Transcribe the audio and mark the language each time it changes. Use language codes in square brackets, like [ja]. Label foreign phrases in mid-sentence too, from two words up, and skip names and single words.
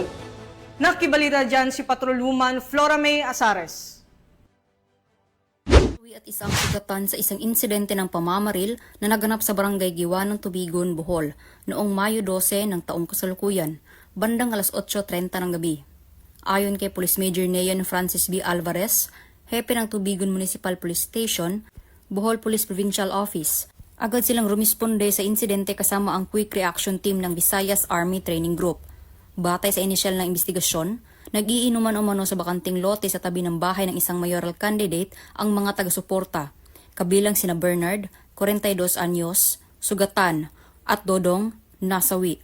[tl] Nakibalita dyan si Patroluman Flora May Asares. At isang sugatan sa isang insidente ng pamamaril na naganap sa barangay Giwa ng Tubigon, Bohol noong Mayo 12 ng taong kasalukuyan, bandang alas 8:30 ng gabi. Ayon kay Police Major Neon Francis B. Alvarez, hepe ng Tubigon Municipal Police Station, Bohol Police Provincial Office, agad silang rumisponde sa insidente kasama ang Quick Reaction Team ng Visayas Army Training Group. Batay sa inisyal na investigasyon, nag-iinuman umano sa bakanting lote sa tabi ng bahay ng isang [en] mayoral candidate [tl] ang mga taga-suporta, kabilang sina Bernard, 42 anyos, Sugatan, at Dodong, nasawi.